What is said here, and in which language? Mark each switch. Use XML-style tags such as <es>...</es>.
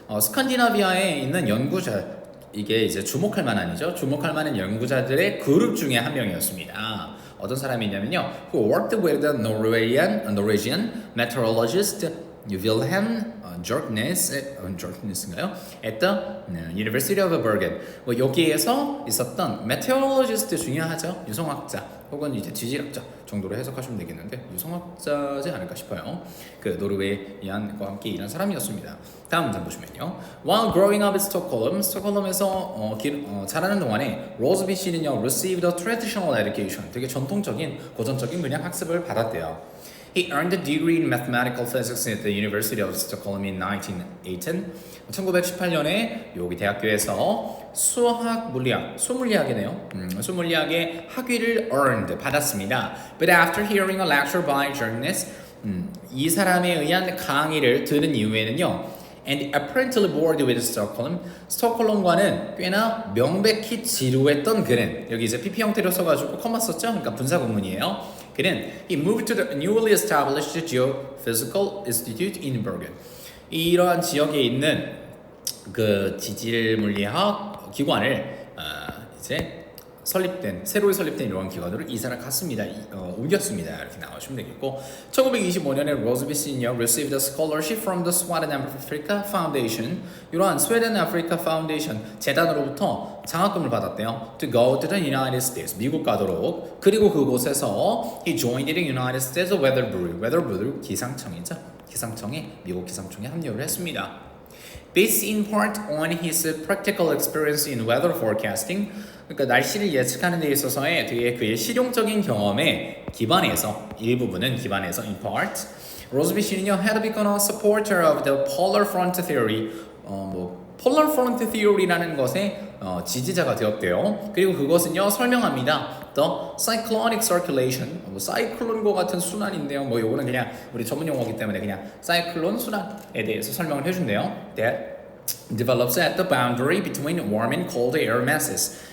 <ko>스칸디나비아에 있는 연구자, 이게 이제 주목할 만한이죠. 주목할 만한 연구자들의 그룹 중에 한 명이었습니다. 어떤 사람이냐면요,</ko> <en>who worked with the Norwegian meteorologist Wilhelm Jorknes인가요? At the University of Bergen.</en> <ko>여기에서 있었던 meteorologist 중요하죠. 유성학자 혹은 이제 지질학자 정도로 해석하시면 되겠는데 유성학자지 않을까 싶어요. 그 노르웨이안과 함께 일한 사람이었습니다. 다음 문장 보시면요.</ko> <en>While growing up in Stockholm,</en> <ko>스톡홀름에서 자라는 동안에 로즈비 씨는요</ko> <en>received a traditional education.</en> <ko>되게 전통적인 고전적인 그냥 학습을 받았대요.</ko> <en>He earned a degree in mathematical physics at the University of Stockholm in 1918.</en> <ko>1918년에 여기 대학교에서 수학 물리학, 수물리학이네요. 수물리학의 학위를 earned 받았습니다.</ko> <en>But after hearing a lecture by journalist,</en> <ko>이 사람에 의한 강의를 들은 이후에는요.</ko> <en>And apparently bored with Stockholm.</en> <ko>스톡홀름과는 꽤나 명백히 지루했던 그는 여기 이제 PP 형태로 써가지고 커마 썼죠. 그러니까 분사 구문이에요. 그는</ko> <en>he moved to the newly established Geophysical Institute in Bergen.</en> <ko>이러한 지역에 있는 그 지질 물리학 기관을 이제 새로 설립된 이러한 기관으로 이사를 갔습니다. 옮겼습니다. 이렇게 나오시면 되겠고 1925년에 로즈비 시니어</ko> <en>received a scholarship from the Sweden Africa Foundation</en> <ko>이러한 스웨덴 아프리카 파운데이션 재단으로부터 장학금을 받았대요.</ko> <en>To go to the United States</en> <ko>미국 가도록 그리고 그곳에서</ko> <en>he joined the United States Weather Bureau</en> <ko>기상청이죠. 미국 기상청에 합류를 했습니다.</ko> <en>Based in part on his practical experience in weather forecasting,</en> <ko>그러니까 날씨를 예측하는 데 있어서의 그의 실용적인 경험에 기반해서 일부분은 기반해서</ko> <en>in part,</en> <ko>로즈비 씨는요</ko> <en>had become a supporter of the polar front theory, polar front theory</en> <ko>라는 것의 지지자가 되었대요. 그리고 그것은요 설명합니다.</ko> <en>The cyclonic circulation,</en> <ko>사이클론과 같은 순환인데요. 요거는 그냥 우리 전문 용어이기 때문에 그냥 사이클론 순환에 대해서 설명을 해준대요.</ko> <en>That develops at the boundary between warm and cold air masses.</en>